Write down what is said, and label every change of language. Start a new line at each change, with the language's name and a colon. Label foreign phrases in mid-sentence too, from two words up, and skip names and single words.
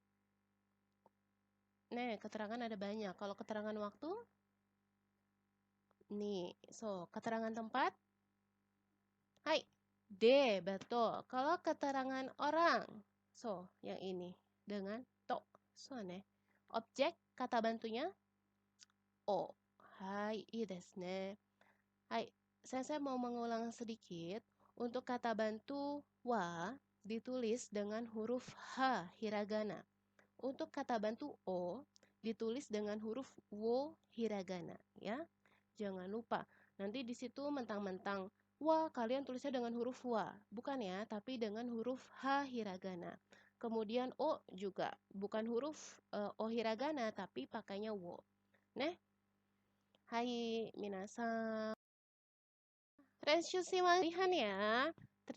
Indonesian: Nih, keterangan ada banyak. Kalau keterangan waktu, nih. So, keterangan tempat. Hai, de, betul. Kalau keterangan orang, so, yang ini dengan to. So, ne. Objek, kata bantunya, o.
Japanese: はい、いいですね.
Indonesian: Hai, saya mau mengulang sedikit. Untuk kata bantu wa ditulis dengan huruf H hiragana. Untuk kata bantu o ditulis dengan huruf wo hiragana, ya. Jangan lupa. Nanti di situ mentang-mentang wa kalian tulisnya dengan huruf wa, bukan ya, tapi dengan huruf H hiragana. Kemudian o juga bukan huruf o hiragana tapi pakainya wo.
Japanese: Nah, はい皆さん. 練習します.
Indonesian: Lihat ya.